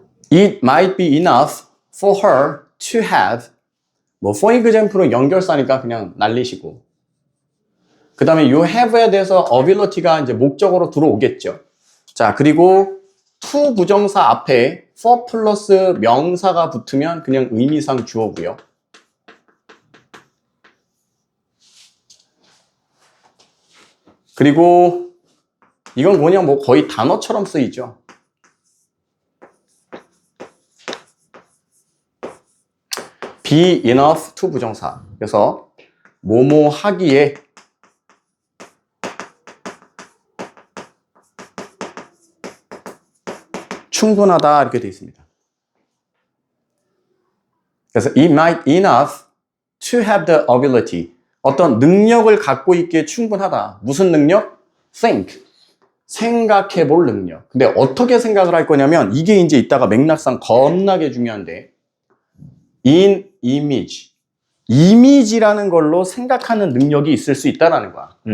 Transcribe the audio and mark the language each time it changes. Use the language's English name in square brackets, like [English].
[English] It might be enough for her to have, for example은 [Korean] 연결사니까 그냥 날리시고. 그 다음에 요 have에 대해서 ability가 이제 목적으로 들어오겠죠. 자, 그리고 to 부정사 앞에 for 플러스 명사가 붙으면 그냥 의미상 주어고요. 그리고 이건 그냥 뭐 거의 단어처럼 쓰이죠. [English] be enough to 부정사. [Korean] 그래서 뭐뭐 하기에 충분하다 이렇게 되어 있습니다. 그래서 [English] it might enough to have the ability. [Korean] 어떤 능력을 갖고 있기에 충분하다. 무슨 능력? think. 생각해 볼 능력. 근데 어떻게 생각을 할 거냐면 이게 이제 이따가 맥락상 겁나게 중요한데 [English] in image. [Korean] 이미지라는 걸로 생각하는 능력이 있을 수 있다는 거야.